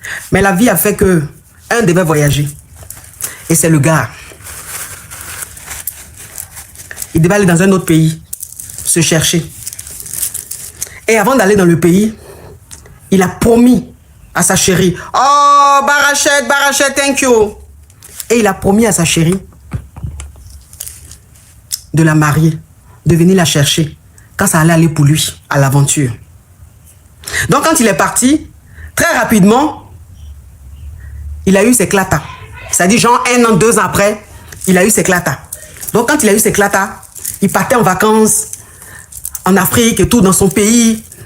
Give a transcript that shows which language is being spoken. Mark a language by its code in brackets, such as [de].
[fr] Mais la vie a fait que un devait voyager. Et c'est le gars. Il devait aller dans un autre pays, se chercher. Et avant d'aller dans le pays, il a promis à sa chérie. [en] Oh, Barachette, thank you. [fr] Et il a promis à sa chérie de la marier, de venir la chercher quand ça allait aller pour lui, à l'aventure. Donc quand il est parti, très rapidement, il a eu ses clatas. C'est-à-dire genre 1 an, 2 ans après, il a eu ses clatas. Donc quand il a eu ses clatas, il partait en vacances en Afrique et tout, dans son pays.